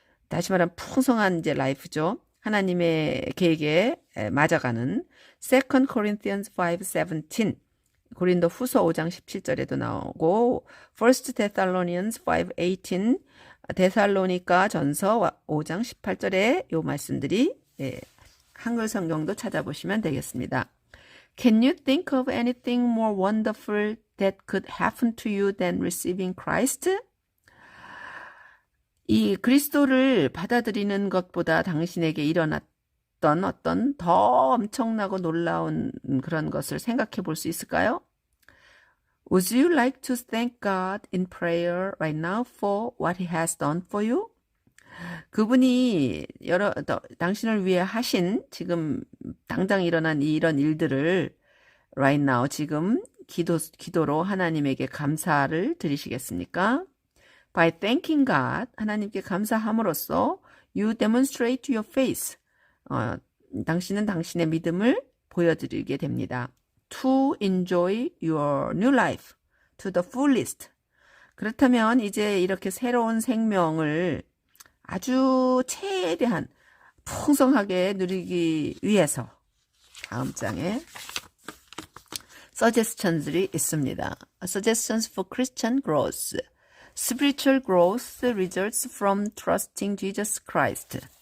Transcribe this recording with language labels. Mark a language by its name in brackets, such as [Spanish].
[Korean] 다시 말하면 풍성한 이제 라이프죠. 하나님의 계획에 맞아가는 [English] 2 Corinthians 5:17. [Korean] 고린도 후서 5장 17절에도 나오고 [English] 1 Thessalonians 5:18, [Korean] 데살로니가 전서 5장 18절에 요 말씀들이 한글 성경도 찾아보시면 되겠습니다. [English] Can you think of anything more wonderful that could happen to you than receiving Christ? [Korean] 이 그리스도를 받아들이는 것보다 당신에게 일어났던 어떤 더 엄청나고 놀라운 그런 것을 생각해 볼 수 있을까요? [English] Would you like to thank God in prayer right now for what He has done for you? [Korean] 그분이 당신을 위해 하신 지금 당장 일어난 이런 일들을 [English] right now [Korean] 지금 기도로 하나님에게 감사를 드리시겠습니까? [English] By thanking God, [Korean] 하나님께 감사함으로써 [English] you demonstrate your faith. [Korean] 당신은 당신의 믿음을 보여드리게 됩니다. [English] To enjoy your new life to the fullest. [Korean] 그렇다면 이제 이렇게 새로운 생명을 아주 최대한 풍성하게 누리기 위해서 다음 장에 suggestions들이 있습니다. [English] Suggestions for Christian growth. Spiritual growth results from trusting Jesus Christ.